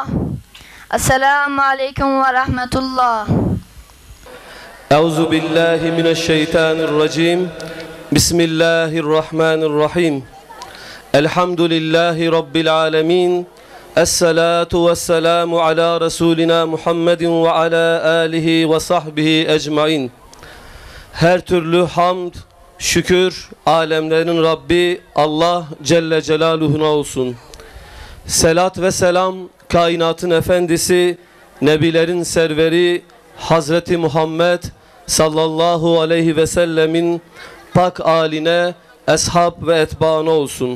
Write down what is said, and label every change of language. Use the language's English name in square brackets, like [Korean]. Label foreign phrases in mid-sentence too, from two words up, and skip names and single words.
[Arabic] السلام عليكم ورحمة الله. أعوذ بالله من الشيطان الرجيم. بسم الله الرحمن الرحيم. الحمد لله رب العالمين. الصلاة والسلام على رسولنا محمد وعلى آله وصحبه أجمعين. [Turkish] Her türlü hamd, şükür, alemlerin Rabbi Allah [Arabic] جل جلاله [Turkish] olsun. Selat ve selam, kainatın efendisi, nebilerin serveri Hazreti Muhammed [Arabic] صلى الله عليه وسلم [Turkish] pak aline, eshab ve etbaına olsun.